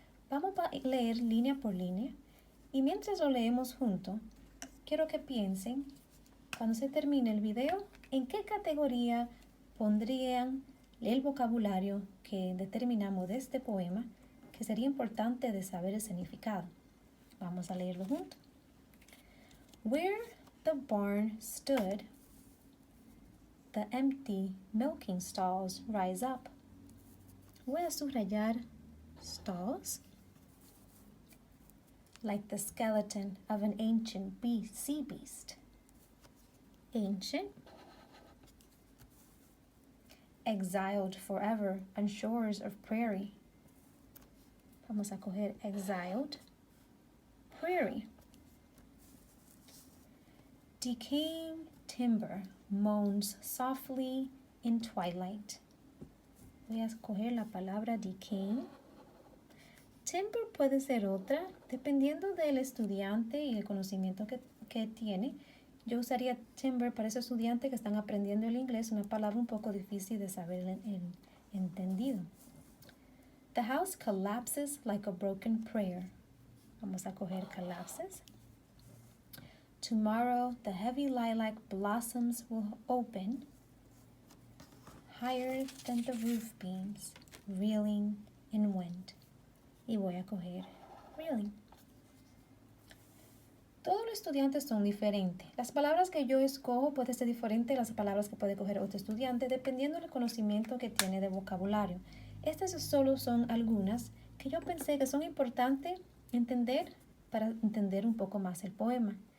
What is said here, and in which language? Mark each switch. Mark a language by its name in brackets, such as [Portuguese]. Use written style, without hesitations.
[Spanish] Vamos a leer línea por línea y mientras lo leemos juntos, quiero que piensen, cuando se termine el video, en qué categoría pondrían el vocabulario que determinamos de este poema, que sería importante de saber el significado. Vamos a leerlo juntos. [English] Where the barn stood, the empty milking stalls rise up. [Spanish] Voy a subrayar [English] stalls, like the skeleton of an ancient sea beast. Ancient, exiled forever on shores of prairie. [Spanish] Vamos a coger exiled, prairie. [English] Decaying timber moans softly in twilight. [Spanish] Voy a escoger la palabra decaying. Timber puede ser otra, dependiendo del estudiante y el conocimiento que tiene. Yo usaría timber para ese estudiante que están aprendiendo el inglés, una palabra un poco difícil de saber entendido. [English] The house collapses like a broken prayer. [Spanish] Vamos a coger [English] collapses. Tomorrow the heavy lilac blossoms will open higher than the roof beams, reeling in wind. [Spanish] Y voy a coger reeling. Todos los estudiantes son diferentes. Las palabras que yo escojo pueden ser diferentes a las palabras que puede coger otro estudiante dependiendo del conocimiento que tiene de vocabulario. Estas solo son algunas que yo pensé que son importantes entender para entender un poco más el poema.